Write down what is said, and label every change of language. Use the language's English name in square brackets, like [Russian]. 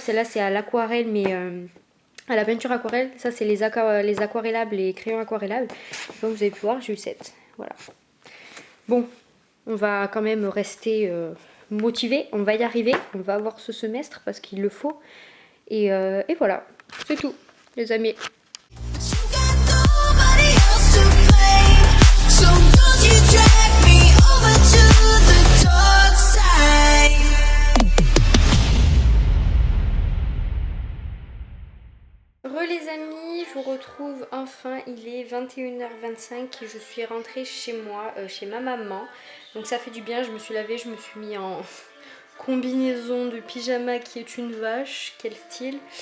[French] Celle-là c'est à l'aquarelle mais... à la peinture aquarelle, ça c'est les aquarellables, les crayons aquarellables. Donc vous avez pu voir, j'ai eu 7. Voilà. Bon, on va quand même rester motivé, on va y arriver, on va avoir ce semestre parce qu'il le faut. Et voilà, c'est tout les amis. [English] You got nobody else to blame, so don't you drag me over to the dark side. [French] Les amis, je vous retrouve enfin, il est 21h25 et je suis rentrée chez moi, chez ma maman. Donc ça fait du bien, je me suis lavée, je me suis mis en combinaison de pyjama qui est une vache, quel style.